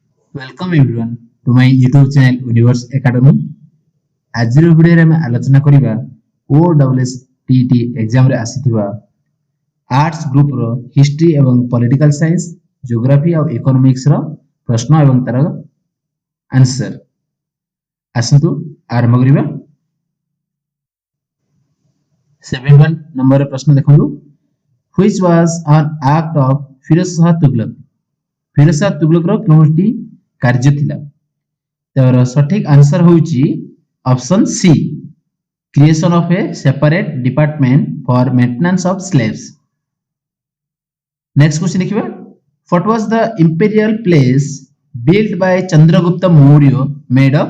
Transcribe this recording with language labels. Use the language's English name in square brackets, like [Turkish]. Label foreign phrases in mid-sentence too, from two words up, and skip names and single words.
[English] Welcome everyone to my YouTube channel Universe Academy. [Odia] ଆଜିର ଭିଡ଼ିଓରେ ଆମେ ଆଲୋଚନା କରିବା OSSTT ଏକ୍ଜାମ ରେ ଆସିଥିବା [English] arts group [Odia] ର ହିଷ୍ଟ୍ରି ଏବଂ [English] political science, [Odia] ଜିଓଗ୍ରାଫି ଆଉ ଇକୋନୋମିକ୍ସ ର ପ୍ରଶ୍ନ ଏବଂ ତାର ଆନ୍ସର। ଆସନ୍ତୁ ଆରମ୍ଭ କରିବା। 71 ନମ୍ବର ପ୍ରଶ୍ନ ଦେଖନ୍ତୁ। [English] Which was an act of Firoz Shah Tughlaq? [Odia] ଫିରୋଜ ଶାହ ତୁଗଲକ ର କେଉଁଟି କାର୍ଯ୍ୟ ଥିଲା। ତାର ସଠିକ ଆନ୍ସର ହେଉଛି [English] option C, creation of a separate department for maintenance of slaves. next question देखिबा, what was the imperial place built by Chandragupta Maurya made of?